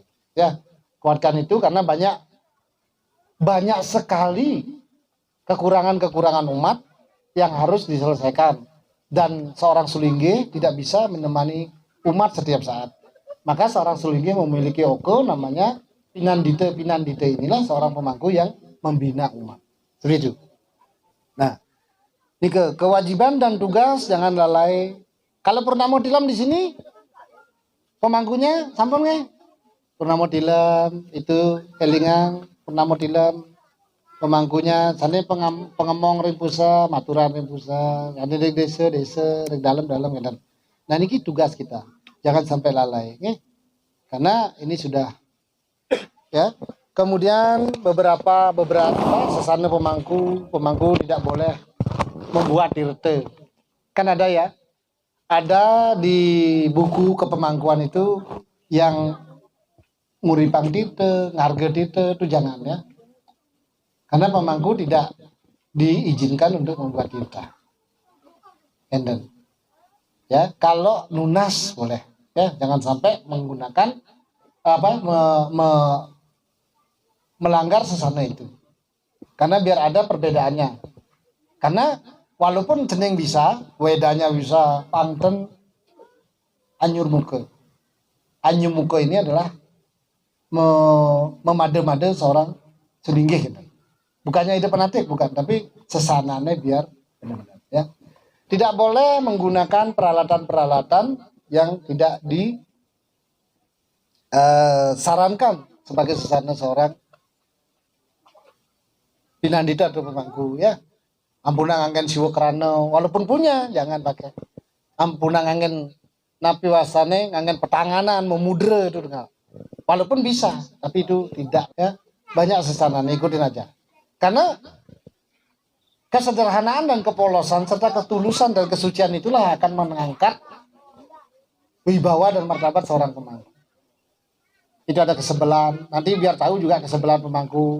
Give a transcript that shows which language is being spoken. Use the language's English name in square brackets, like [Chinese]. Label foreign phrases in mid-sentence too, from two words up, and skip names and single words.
[Indonesian] Ya, kuatkan itu karena banyak sekali kekurangan umat yang harus diselesaikan, dan seorang sulingge tidak bisa menemani umat setiap saat. Maka seorang sulingge memiliki oko namanya pinandite. Inilah seorang pemangku yang membina umat. Seperti itu. Nah, ini kewajiban dan tugas jangan lalai. Kalau Purnamo Tilam di sini pemangkunya [Balinese] sampun nggih? Purnamo Tilam itu kelingan Purnamo Tilam pemangkunya sane pengemong ring pusa, maturan ring pusa, ane ring desa ring dalam kan. [Indonesian] Nah ini tugas kita. Jangan sampai lalai, nggih. Karena ini sudah ya. Kemudian beberapa sesana pemangku tidak boleh membuat tirte. Kan ada ya. Ada di buku kepemangkuan itu yang [Balinese] nguripang tirte, ngarge tirte [Indonesian] itu jangan ya. Karena pemangku tidak diizinkan untuk membuat tirta. Enden. Ya, kalau nunas boleh. Ya, jangan sampai menggunakan melanggar sesana itu. Karena biar ada perbedaannya. Karena walaupun jeneng bisa, wedanya bisa, pangten anyur muka. Anyur muka ini adalah memade-made seorang selinggih gitu. Bukannya ide penatik, bukan, tapi sesananya biar benar-benar ya. Tidak boleh menggunakan peralatan-peralatan yang tidak disarankan sebagai sesana seorang pinandita atau pemangku ya. [Balinese] Ampunang angin siwa kerana, [Indonesian] walaupun punya jangan pakai. [Balinese] Ampunang angin napi wasane, angin petanganan, memudra itu dengar. [Indonesian] Walaupun bisa, tapi itu tidak ya. Banyak sesana, ikutin aja. Karena kesederhanaan dan kepolosan serta ketulusan dan kesucian itulah akan mengangkat wibawa dan martabat seorang pemangku. Itu ada kesebelan, nanti biar tahu juga kesebelan pemangku.